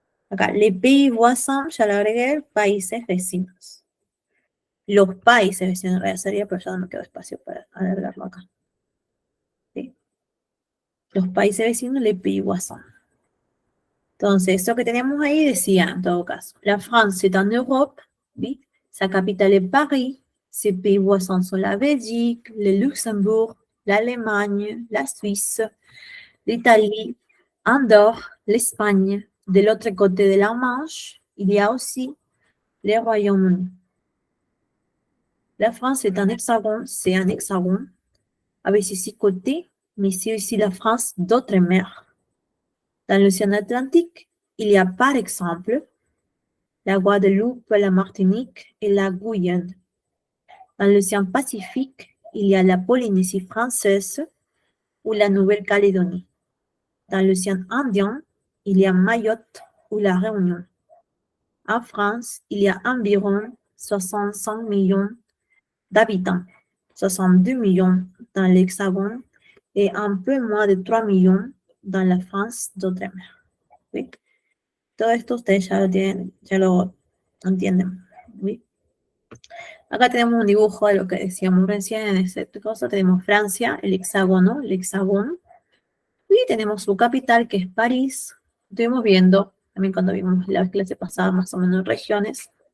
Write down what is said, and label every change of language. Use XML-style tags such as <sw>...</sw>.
<es>Acá,</es> <fr>les pays voisins,</fr> <es>ya lo agregué, países vecinos. Los países vecinos, en realidad sería, pero ya no me quedó espacio para alargarlo acá. ¿Sí? Los países vecinos,</es> <fr>les pays voisins.</fr> <es>Entonces, eso que teníamos ahí decía, en todo caso,</es> <fr>la France est en Europe,</fr> <es>¿sí?</es> <fr>Sa capitale est Paris, ses pays voisins sont la Belgique, le Luxembourg, l'Allemagne, la Suisse, l'Italie, Andorre, l'Espagne. De l'autre côté de la Manche, il y a aussi le Royaume-Uni. La France est un hexagone, c'est un hexagone, avec ses 6 côtés, mais c'est aussi la France d'autres mers. Dans l'océan Atlantique, il y a par exemple la Guadeloupe, la Martinique et la Guyane. Dans l'océan Pacifique, il y a la Polynésie française ou la Nouvelle-Calédonie. Dans l'océan Indien, il y a Mayotte ou la Réunion. En France, il y a environ 65 millions d'habitants, 62 millions dans l'Hexagone et un peu moins de 3 millions dans la France d'outre-mer.</fr> <es>¿Sí? Todo esto ustedes ya lo tienen, ya lo entienden. ¿Sí? Acá tenemos un dibujo de lo que decíamos recién en esta cosa. Tenemos Francia, el hexágono, y tenemos su capital, que es París. Estuvimos viendo, también cuando vimos la clase pasada, más o menos regiones.</es>